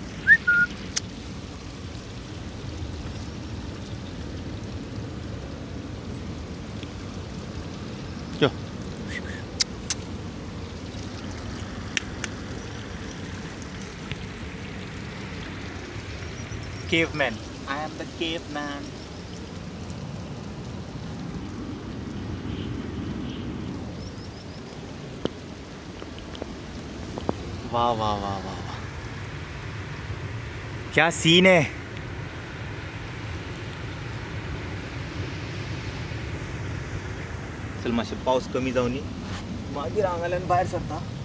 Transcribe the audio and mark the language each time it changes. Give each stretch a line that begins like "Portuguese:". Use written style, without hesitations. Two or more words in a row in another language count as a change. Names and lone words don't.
English: यो caveman. I am the caveman.
Hindi: वाह वाह वाह वाह, क्या सीन है.
Konkani: चल मातशें पावस कमी जावनी, मागीर हांगाल्यान भायर सरता.